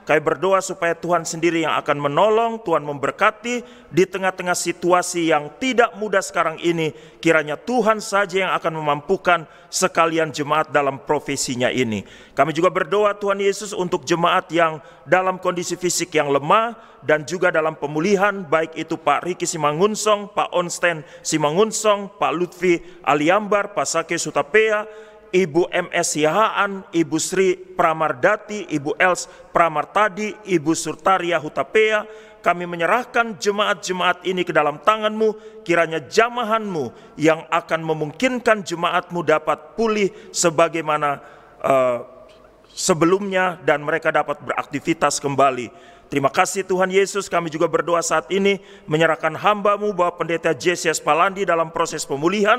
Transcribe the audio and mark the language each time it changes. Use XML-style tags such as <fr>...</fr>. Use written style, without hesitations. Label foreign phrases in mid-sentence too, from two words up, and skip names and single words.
<id>Kami berdoa supaya Tuhan sendiri yang akan menolong, Tuhan memberkati di tengah-tengah situasi yang tidak mudah sekarang ini. Kiranya Tuhan saja yang akan memampukan sekalian jemaat dalam profesinya ini. Kami juga berdoa Tuhan Yesus untuk jemaat yang dalam kondisi fisik yang lemah dan juga dalam pemulihan, baik itu Pak Riki Simangunsong, Pak Onsten Simangunsong, Pak Lutfi Aliambar, Pak Sake Sutapea, Ibu MS Yahaan, Ibu Sri Pramardati, Ibu Els Pramartadi, Ibu Surtaria Hutapea. Kami menyerahkan jemaat-jemaat ini ke dalam tangan-Mu. Kiranya jamahan-Mu yang akan memungkinkan jemaat-Mu dapat pulih sebagaimana sebelumnya dan mereka dapat beraktivitas kembali. Terima kasih Tuhan Yesus. Kami juga berdoa saat ini menyerahkan hamba-Mu bahwa Pendeta Jesias Palandi dalam proses pemulihan.</id>